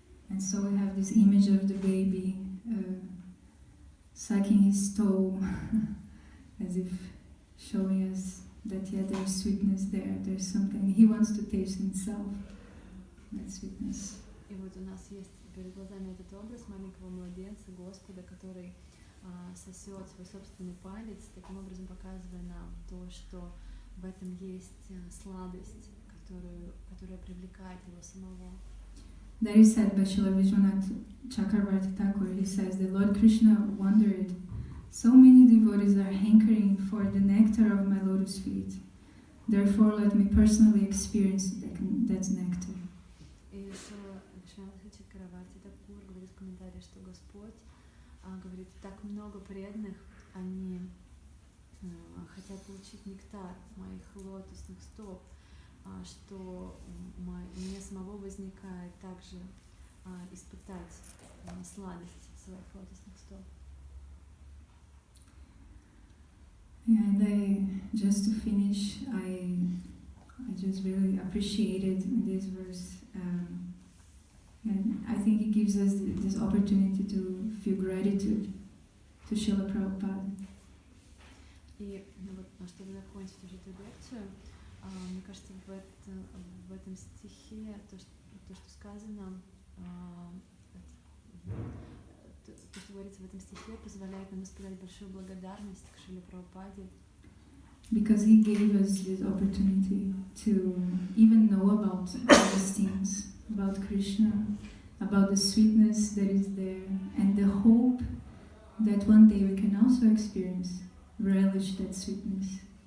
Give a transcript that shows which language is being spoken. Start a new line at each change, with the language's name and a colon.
English: And so we have this image of the baby sucking his toe as if showing us that there's sweetness there, there's something he wants to taste himself, that sweetness.
Russian: И вот у нас есть перед глазами этот образ маленького младенца, Господа, который сосет свой собственный палец, таким образом показывая нам то, что в этом есть сладость, которая привлекает его самого.
English: That is said by Srila Vishwanath Chakravarti Thakur. He says that Lord Krishna wondered, so many devotees are hankering for the nectar of my lotus feet. Therefore, let me personally experience that nectar.
Russian: И Шрила Вишванатха Чакраварти Такур говорит в комментарии, что Господь говорит, так много преданных, они хотят получить нектар моих лотосных стоп, что у меня самого возникает также испытать сладость своих лотосных стоп.
English: Yeah, and just to finish, I just really appreciated this verse, and I think it gives us this opportunity to feel gratitude to Srila Prabhupada.
Russian: И вот, чтобы закончить уже эту лекцию, мне кажется, в этом стихе то, что сказано, то, что говорится в этом стихе, позволяет нам испытать большую благодарность к Шриле Прабхупаде.
English: Because he gave us this opportunity to even know about these things, about Krishna, about the sweetness that is there, and the hope that one day we can also experience, relish that sweetness.